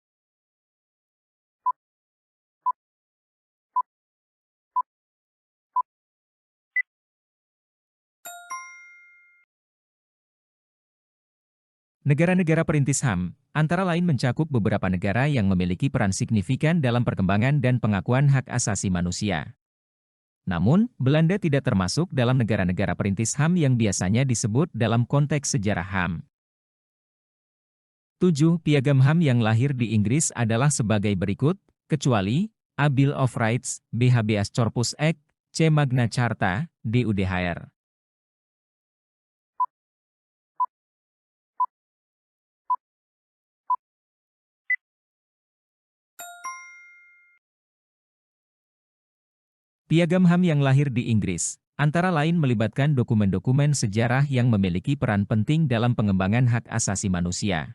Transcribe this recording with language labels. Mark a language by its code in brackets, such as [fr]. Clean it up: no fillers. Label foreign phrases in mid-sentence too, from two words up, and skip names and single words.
[id] Negara-negara perintis HAM, antara lain mencakup beberapa negara yang memiliki peran signifikan dalam perkembangan dan pengakuan hak asasi manusia. Namun, Belanda tidak termasuk dalam negara-negara perintis HAM yang biasanya disebut dalam konteks sejarah HAM. 7. Piagam HAM yang lahir di Inggris adalah sebagai berikut, kecuali A. Bill of Rights, B. Habeas Corpus Act, C. Magna Carta, D. UDHR. Piagam HAM yang lahir di Inggris, antara lain melibatkan dokumen-dokumen sejarah yang memiliki peran penting dalam pengembangan hak asasi manusia.